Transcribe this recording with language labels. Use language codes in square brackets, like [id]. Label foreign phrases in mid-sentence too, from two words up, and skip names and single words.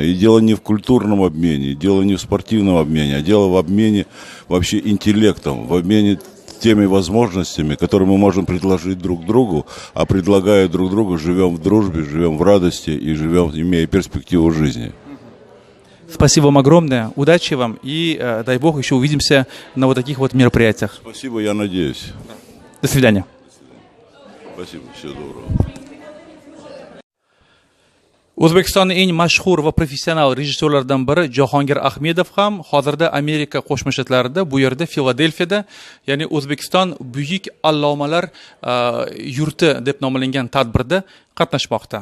[ru] И дело не в культурном обмене, дело не в спортивном обмене, а дело в обмене вообще интеллектом, в обмене теми возможностями, которые мы можем предложить друг другу, а предлагая друг другу, живем в дружбе, живем в радости и живем, имея перспективу жизни. Спасибо вам огромное, удачи вам и дай Бог еще увидимся на вот таких вот мероприятиях. Спасибо, я надеюсь. До свидания. Спасибо, всего доброго. [uz] O'zbekistonning eng mashhur va professional rejissyorlaridan biri Jahongir Ahmedov ham hozirda Amerika Qo'shma Shtatlarida, bu yerda Filadelfiyada, ya'ni O'zbekiston buyuk allomalar yurti deb nomlangan tadbirda qatnashmoqda.